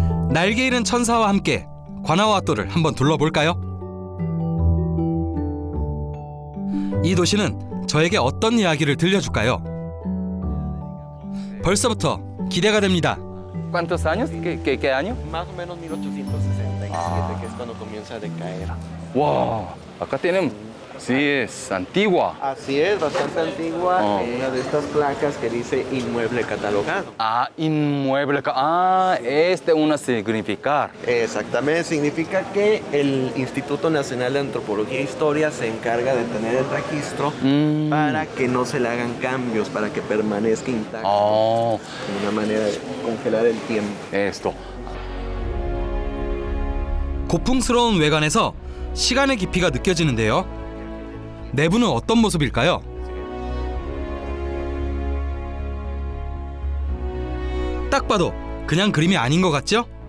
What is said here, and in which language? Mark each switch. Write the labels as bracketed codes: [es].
[ko] 날개 잃은 천사와 함께 과나후아토를 한번 둘러볼까요? 이 도시는 저에게 어떤 이야기를 들려줄까요? 벌써부터 기대가 됩니다. [es] ¿Cuántos años? ¿Qué año? Más o menos 1867, que es cuando comienza a decaer. 와, acá tenemos. Sí, es antigua. Así es, bastante antigua. Una de estas placas que dice inmueble catalogado. Ah, inmueble. Ah, una significar. Exactamente, significa que el Instituto Nacional de Antropología e Historia se encarga de tener el registro para que no se le hagan cambios, para que permanezca intacto. Una manera de congelar el tiempo. Esto. [ko] 고풍스러운 외관에서 시간의 깊이가 느껴지는데요. 내부는 어떤 모습일까요? 딱 봐도 그냥 그림이 아닌 것 같죠?